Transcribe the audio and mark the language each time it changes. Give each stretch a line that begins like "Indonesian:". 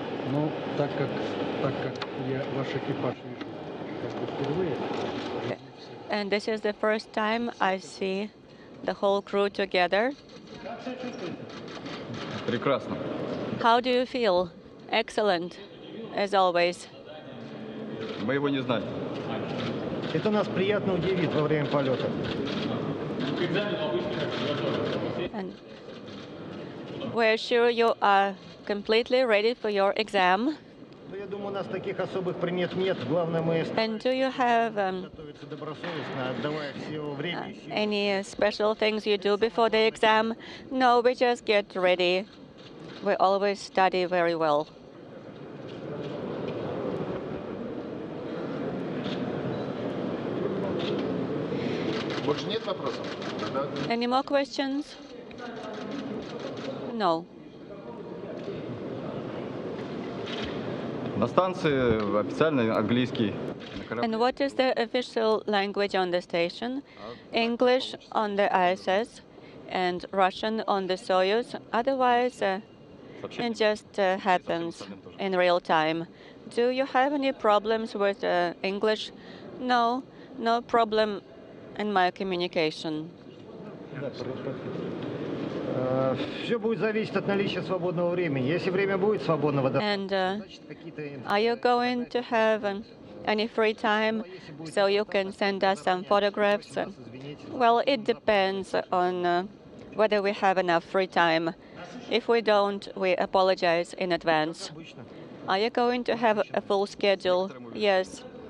Russian: Ну, так как я ваш экипаж вижу как бы впервые.
English: And this is the first time I see the whole crew together.
Russian: Прекрасно.
English: How do you feel? Excellent, as always.
Russian: Мы его не знали. Это нас приятно удивит во время полета.
English: And we're sure you are completely ready for your exam.
Russian: Ну, я думаю, у нас таких особых примет нет. Главное, мы
English: And do you have
Russian: готовиться добросовестно, отдавая все время и силы.
English: any special things you do before the exam? No, we just get ready. We always study very well.
Russian: Больше нет вопросов?
English: Any more questions? No.
Russian: На станции официальный английский.
English: And what is the official language on the station? English on the ISS and Russian on the Soyuz. Otherwise, it just happens in real time. Do you have any problems with English? No, no problem in my communication.
Russian: Все будет зависеть от наличия свободного времени. Если время будет свободного,
English: And are you going to have any free time so you can send us some photographs? Well, it depends on whether we have enough free time. If we don't, we apologize in advance. Are you going to have a full schedule? Yes.